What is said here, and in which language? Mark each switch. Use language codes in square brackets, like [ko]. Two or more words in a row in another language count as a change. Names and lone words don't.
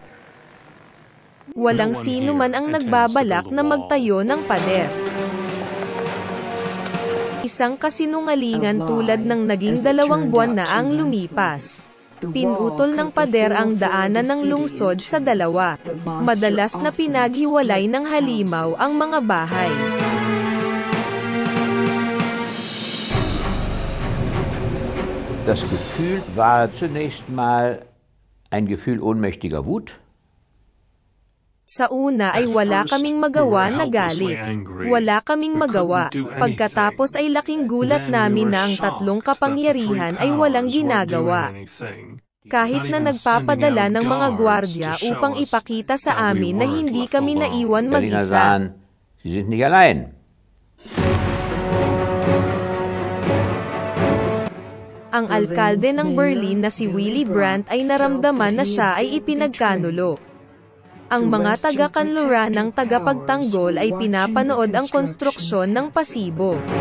[tl] Walang sino man ang nagbabalak na magtayo ng pader. Isang kasinungalingan tulad ng naging 2 buwan na ang lumipas. Pinutol ng pader ang daanan ng lungsod sa dalawa. Madalas na pinaghiwalay ng halimaw ang mga bahay. [de] Das Gefühl war zunächst mal ein Gefühl ohnmächtiger Wut. [tl] Sa una ay wala kaming magawa na galit. Wala kaming magawa. Pagkatapos ay laking gulat namin na ang 3 kapangyarihan ay walang ginagawa. Kahit na nagpapadala ng mga gwardya upang ipakita sa amin na hindi kami naiwan mag-isa. [de] Sie sind nicht allein. [tl] Ang alkalde ng Berlin na si Willy Brandt ay naramdaman na siya ay ipinagkanulo. Ang mga taga-kanluran ng tagapagtanggol ay pinapanood ang konstruksyon ng pasibo.